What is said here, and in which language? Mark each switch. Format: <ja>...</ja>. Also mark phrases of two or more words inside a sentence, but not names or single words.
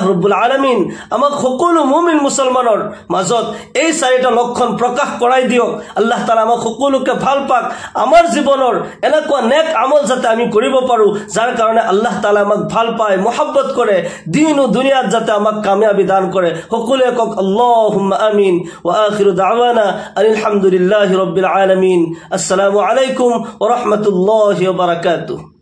<ar>رب العالمين</ar> <as>আমাক সকলো মুমিন মুছলমানৰ মাজত এই চাৰিটা লক্ষণ প্ৰকাশ কৰাই দিওক আল্লাহ তাআলা আমাক সকলোকে ভাল পাক আমাৰ জীৱনৰ এনেকুৱা নেক আমল যাতে আমি কৰিব পাৰো যাৰ কাৰণে আল্লাহ তাআলা আমাক ভাল পায় মোহাব্বত কৰে দিন ও দুনিয়াত যাতে আমাক কামিয়াবি দান কৰে সকলোৱে কক</as> <ar>اللهم آمين وآخر دعوانا الحمد لله رب العالمين السلام عليكم ورحمة الله وبركاته</ar>